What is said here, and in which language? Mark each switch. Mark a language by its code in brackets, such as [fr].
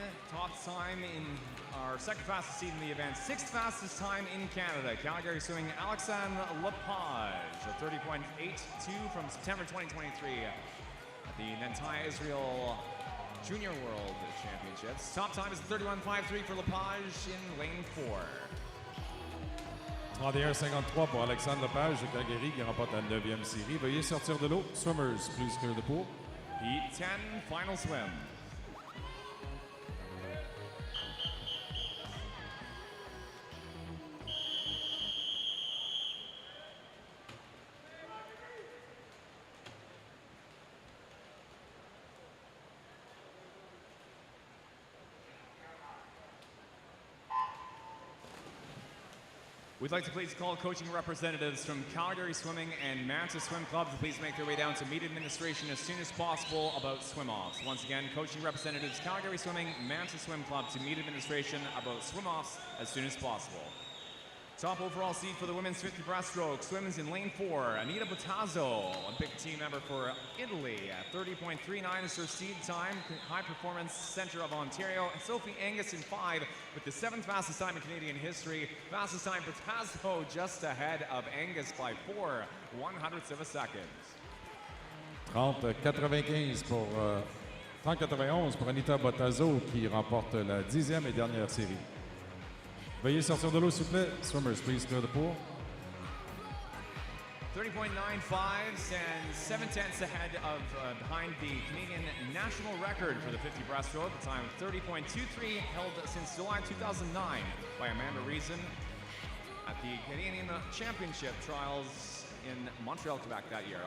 [en] top time in our second fastest seed in the event, sixth fastest time in Canada. Calgary swimming Alexandre Lepage, a 30.82 from September 2023 at the Nantai Israel Junior World Championships. Top time is 31.53 for Lepage in lane 4. [fr] 31,53 pour Alexandre Lepage de Calgary qui remporte la 9e série. Veuillez sortir de l'eau. [en] Swimmers, please clear the pool. Heat 10, final swim. We'd like to please call coaching representatives from Calgary Swimming and Manta Swim Club to please make their way down to meet administration as soon as possible about swim-offs. Once again, coaching representatives, Calgary Swimming, Manta Swim Club to meet administration about swim-offs as soon as possible. Top overall seed for the women's 50 breaststroke swims in lane 4. Anita Bottazzo, Olympic team member for Italy, at 30.39 is her seed time. High Performance Center of Ontario. And Sophie Angus in 5 with the 7th fastest time in Canadian history. Fastest time Bottazzo just ahead of Angus by 4/100ths of a second. [fr] 30,95 pour 30,91 pour Anita Bottazzo qui remporte la 10e et dernière série. Veuillez sortir de l'eau, s'il vous plaît. [en] Swimmers, please clear the pool. 30.95 and 7/10ths ahead of behind the Canadian national record for the 50 breaststroke. The time of 30.23 held since July 2009 by Amanda Reason at the Canadian Championship trials in Montreal, Quebec that year.